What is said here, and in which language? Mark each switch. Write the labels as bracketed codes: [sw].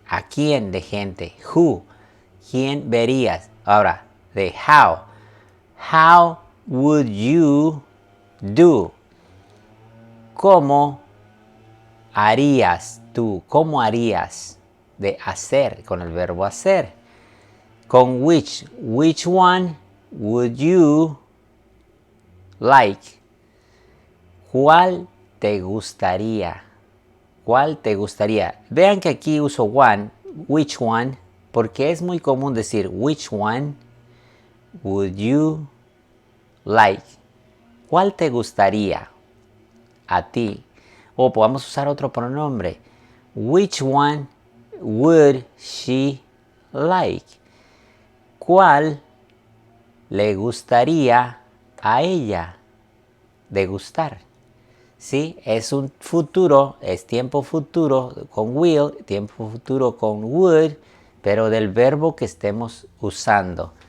[es] ¿A quién de gente? Who. ¿Quién verías? Ahora, de [en] how. How would you do? [es] ¿Cómo harías tú? ¿Cómo harías? De hacer, con el verbo hacer. Con which. [en] Which one would you like? [es] ¿Cuál te gustaría? ¿Cuál te gustaría? Vean que aquí uso one, which one, porque es muy común decir [en] which one would you like. [es] ¿Cuál te gustaría a ti? O podemos usar otro pronombre. [en] Which one would she like? [es] ¿Cuál le gustaría a ella degustar? ¿Sí? Es un futuro, es tiempo futuro con will, tiempo futuro con would, pero del verbo que estemos usando.